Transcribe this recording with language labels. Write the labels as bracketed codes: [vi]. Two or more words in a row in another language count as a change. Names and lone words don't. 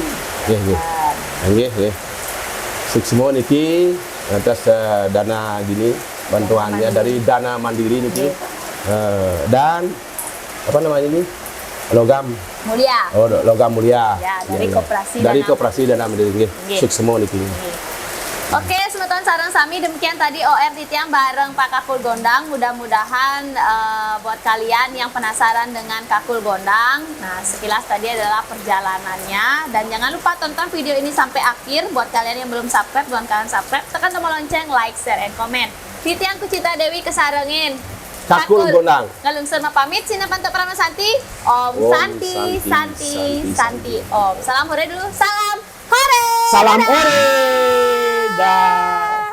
[id] Nggih. Semua niki atas dana gini bantuannya dari Dana Mandiri niki. Dan apa namanya ini? Logam Mulia. Oh, logam mulia. Ya, dari Koperasi Dari Dana Koperasi Dana Mandiri nggih. Semua niki. Oke, [ban] semeton sareng sami [id] demikian tadi OR Titiang bareng Pak Kakul Gondang. Mudah-mudahan buat kalian yang penasaran dengan Kakul Gondang, nah sekilas tadi adalah perjalanannya. Dan jangan lupa tonton video ini sampai akhir. Buat kalian yang belum subscribe, buat kalian subscribe, tekan tombol lonceng, [en] like, share, and comment. [ban] Titiang Kucita Dewi kesarengin. Kakul Gondang. Ngalungsur pamit, Sina Panto Prama Santi. [sa] Om Santi Om. [id] Salam hore dulu. Salam hore. Salam hore. Dah.